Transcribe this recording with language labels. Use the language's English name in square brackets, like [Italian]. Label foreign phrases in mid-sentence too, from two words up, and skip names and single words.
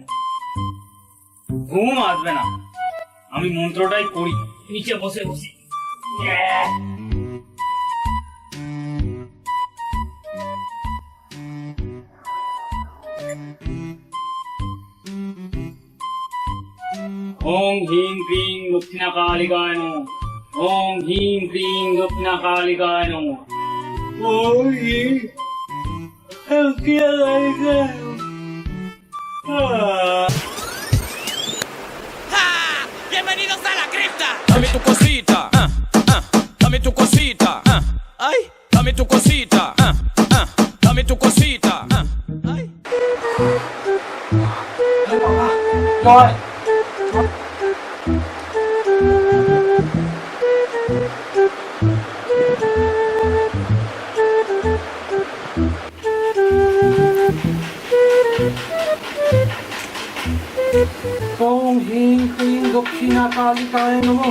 [Bangla] ঘুম আসবে না আমি মন্ত্রটাই করি নিচে বসে বসে [Sanskrit] ওং হিং ক্রিং দক্ষিণা কালিকায় নমো ওং হিং ক্রিং দক্ষিণা কালিকায় নমো ওং হিং দক্ষিণা কালিকায় নমো [Spanish] Bienvenidos a la cripta. Dame tu cosita, dame tu cosita, ay, dame tu cosita, dame tu cosita, ay. [Sanskrit] জয় ওং হিং ক্রিং দক্ষিণা কালিকায় নমঃ